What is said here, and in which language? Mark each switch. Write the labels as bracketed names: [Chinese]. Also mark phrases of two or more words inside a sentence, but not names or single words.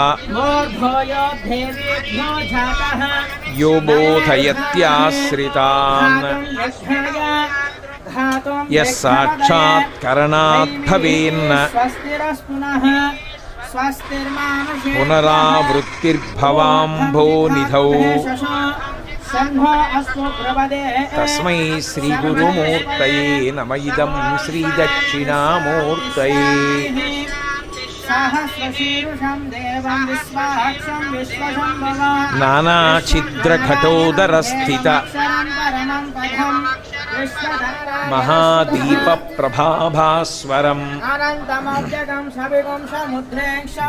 [Sanskrit] యో బోధయత్యాశ్రితాన్ యస్సాక్షాత్ కరణాత్ భవేన్న పునరావృత్తిర్భవాంభోనిధౌ తస్మై శ్రీ గురుమూర్తయే నమ ఇదం శ్రీ దక్షిణామూర్తయే. सहस्रशीर्षं देवं विश्वाक्षं विश्वशम्भवं नानाछिद्रघटोदरस्थित परमं पदं महादीपप्रभाभास्वरम् अनन्तमव्यगं सविगं समुद्रेक्षं